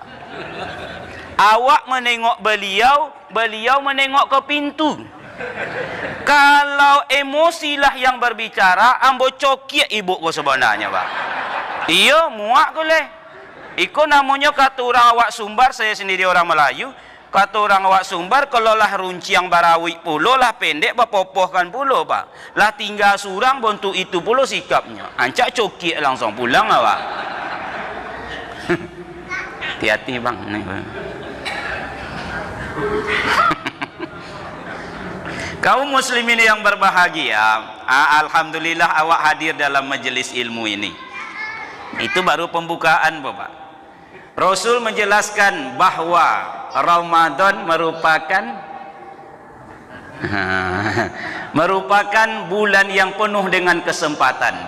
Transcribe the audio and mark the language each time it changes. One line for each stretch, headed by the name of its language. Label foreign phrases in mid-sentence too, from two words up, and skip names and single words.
Minangkabau: Awak menengok beliau, beliau menengok ke pintu. Kalau emosilah yang berbicara, ambo cokiak ibu ko sebenarnya, Pak. Iya, muak ko leh. Iko namanya kata orang awak Sumbar,
Indonesian: saya sendiri orang Melayu.
Minangkabau: Kata orang awak Sumbar, kalau lah runciang barawik pulo lah pendek, bapopohkan pulo, Pak. Lah tinggal surang bentuk itu pulo sikapnya. Ancak cokiak langsung pulang, awak.
Indonesian: Hati-hati, Bang. Kaum muslimin yang berbahagia, alhamdulillah awak hadir dalam majelis ilmu ini. Itu baru pembukaan, Bapak. Rasul menjelaskan bahwa Ramadan merupakan bulan yang penuh dengan kesempatan.